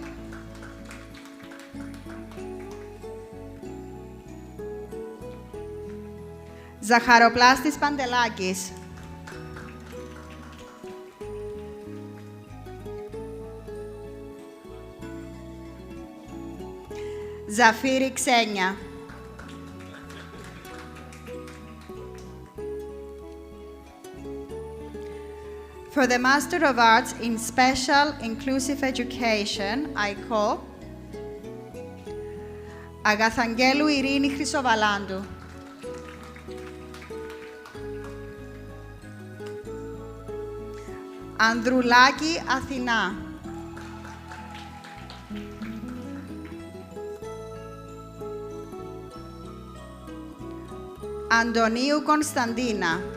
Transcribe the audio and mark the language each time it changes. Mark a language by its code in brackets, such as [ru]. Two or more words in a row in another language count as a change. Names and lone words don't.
[en] Ζαχαροπλάστης Παντελάκης. Ζαφύρη Ξένια. For the Master of Arts in Special Inclusive Education, I call Αγαθαγγέλου Ειρήνη Χρυσοβαλάντου. Ανδρουλάκη Αθηνά. Αντωνίου Κωνσταντίνα.